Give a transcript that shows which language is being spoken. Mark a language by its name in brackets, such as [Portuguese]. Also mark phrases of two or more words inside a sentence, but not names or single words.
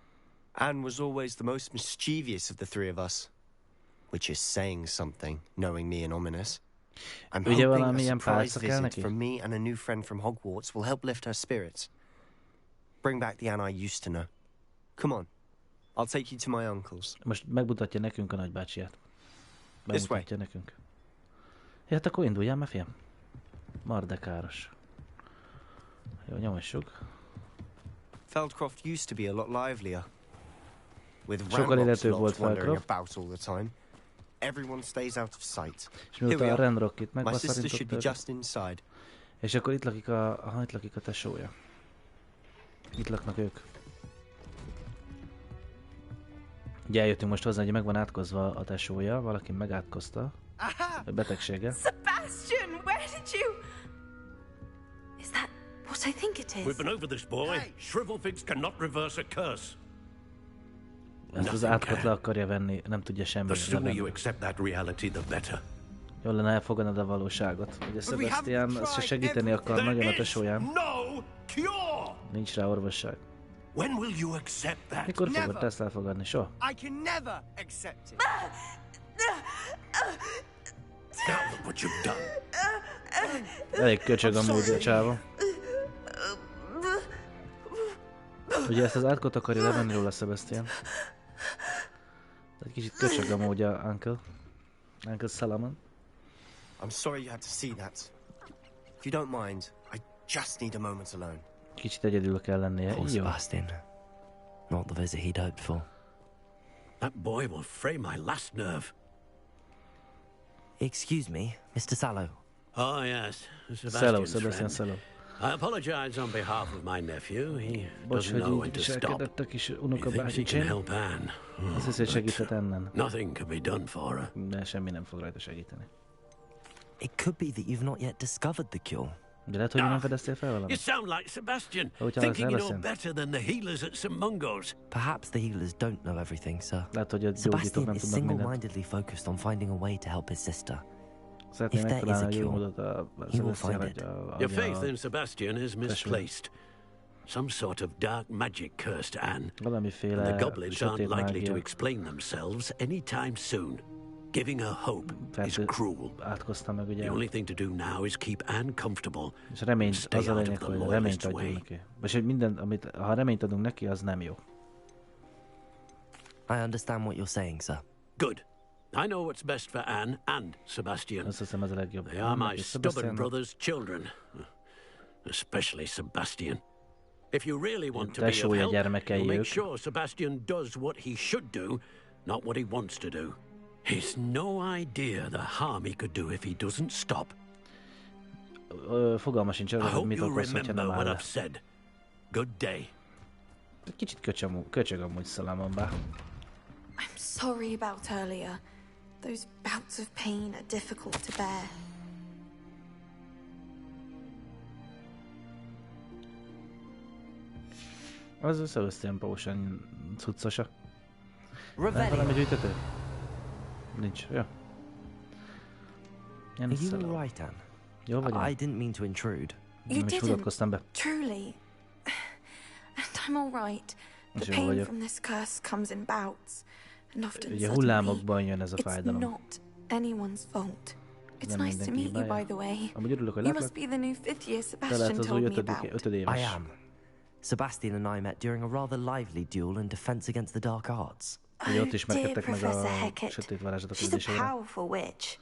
[English] Anne was always the most mischievous of the three of us. Which is saying something, knowing me and Ominous. I'm hoping a surprise visit from me and a new friend from Hogwarts will help lift her spirits. Bring back the Anne I used to know. Come on. I'll take you to my uncle's. [Hungarian] Most megmutatja nekünk a nagybácsiját. Megmutatja nekünk. Ja, hát akkor induljál már, fiam. Mardekáros. Jó, nyomassuk. [English] Feldcroft used to be a lot livelier. With [Hungarian] sokkal életőbb volt Feldcroft. [English] About all the time. Everyone stays out of sight. [Hungarian] És miután a Ranrock itt megbaszarintott. És akkor itt lakik itt lakik a tesója. Itt laknak ők. Ugye eljöttünk most hozzá, hogy megvan átkozva a tesója, valaki megátkozta a betegsége. [English] Sebastian, where did you... Is that what I think it is? We've been over this, boy. Shrivelfigs cannot reverse a curse. [Hungarian] Ezt az átkot le akarja venni, nem tudja semmi. [English] The sooner you accept that reality, the better. [Hungarian] Jól lenne elfogadnod a valóságot. Ugye Sebastian azt segíteni akar nagyon a tesóján. Nincs rá orvosság. [English] When will you accept that? [Hungarian] Mikor fogod ezt elfogadni? Soha? [English] I can never accept it. Now look what you've done. [Hungarian] Elég köcsög amúgy a csáva. Ugye ezt az átkot akarja levenni róla Sebastian. Egy kicsit köcsög amúgy a Uncle Solomon. [English] I'm sorry you had to see that. If you don't mind, I just need a moment alone. [Hungarian] Kicsit egyedül kell lennie. [English] Poor Sebastian. Not the visit he'd hoped for. That boy will fray my last nerve. Excuse me, Mr. Sallow. Oh yes, Sebastian Sallow. I apologize on behalf of my nephew. He doesn't know when to stop. He thinks he can help Anne. [Hungarian] Azt hiszi, hogy segíthet Annen. [English] Nothing can be done for her. [Hungarian] De semmi nem fog rajta segíteni. [English] It could be that you've not yet discovered the cure. [Hungarian] De lehet, hogy nem fedeztél fel valamit. [English] You sound like Sebastian, thinking you know better than the healers at St. Mungo's. Perhaps the healers don't know everything, sir. [Hungarian] Lehet, hogy a gyógyítók Sebastian nem is tudnak mindent. [English] single-mindedly focused on finding a way to help his sister. [Hungarian] Szeretném megtalálni a jó módot a Sebastian, hogy [English] Your faith in Sebastian is misplaced. Some sort of dark magic cursed Anne. [Hungarian] Valamiféle [English] the goblins aren't [Hungarian] sötét [English] likely to [Hungarian] mágia. [English] explain themselves anytime soon. Giving her hope is cruel. [Hungarian] Átkozta meg ugye. [English] The only thing to do now is keep Anne comfortable. [Hungarian] És reményt, az a lényeg, hogy reményt adjunk neki. És hogy minden, ha reményt adunk neki, az nem jó. [English] I understand what you're saying, sir. Good. I know what's best for Anne and Sebastian. [Hungarian] Azt hiszem, ez a legjobb. [English] They are my stubborn brother's children. Especially Sebastian. If you really want to be of help, you make sure Sebastian does what he should do, not what he wants to do. He's no idea the harm he could do if he doesn't stop. [Hungarian] Fogalma sincs arra, hogy mit okoz, hogyha nem áll le. [English] Good day. [Hungarian] Kicsit köcsög amúgy Solomon bár. [English] I'm sorry about earlier. Those bouts of pain are difficult to bear. [Hungarian] Az a Sebastian Potion cuccosa. Valami gyűjtető? Nincs, jó. [English] Are you all right, Anne? [Hungarian] Jó vagy, [English] I didn't mean to intrude. You didn't, be. Truly. And I'm all right. The pain from this curse comes in bouts. And often [Hungarian] hullámokban jön ez a fájdalom. [English] It's not anyone's fault. It's nice to meet you, by the way. You must be the new 5th year Sebastian told me about. I am. Sebastian and I met during a rather lively duel in defense against the dark arts. Oh, dear Professor Hecat. She's a powerful witch.